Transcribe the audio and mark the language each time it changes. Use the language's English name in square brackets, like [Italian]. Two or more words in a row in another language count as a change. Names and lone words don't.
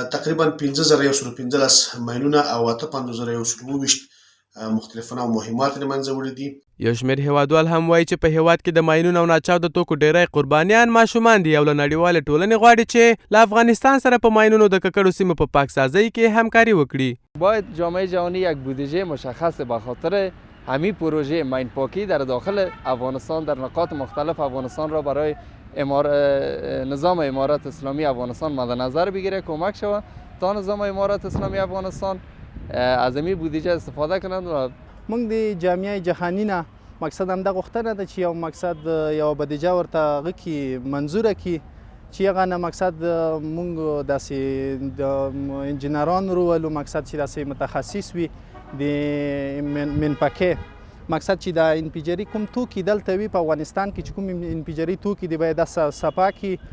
[Pashto] تقریبا 15115 ماینونه او 55124 مختلفونه مهمات له منځه وړي دي. یو شمېر هیوادوال هم وایي چې په هیواد کې د ماینونو او ناچاوده توکو ډیری قربانیان ماشومان دي او له نړیوالې ټولنې غواړي چې له افغانستان سره په ماینونو د ککړو سیمو په پاکسازۍ کې همکاري وکړي. [Persian] باید جامعه جهانی یک بودجه مشخص به خاطر همین پروژه ماین پاکی در داخل افغانستان در نقاط مختلف افغانستان را برای نظام امارت اسلامی افغانستان مد نظر بگیره، کمک شود تا نظام امارت اسلامی افغانستان از این بودجه استفاده کنند. [Pashto] و موږ د [Persian] جامعه جهانی [Pashto] نه مقصد هم د غوښتنه ده چې یو مقصد یو بودجه ورته غوښتي منظوره کړي چې هغه نه مقصد موږ داسې د انجینرانو رولو مقصد چې داسې متخصص وي د منپکې مقصد چې د انفجاري کوم توکي دلته وي په افغانستان کې چې کوم انفجاري توکي دی باید صفا کړي.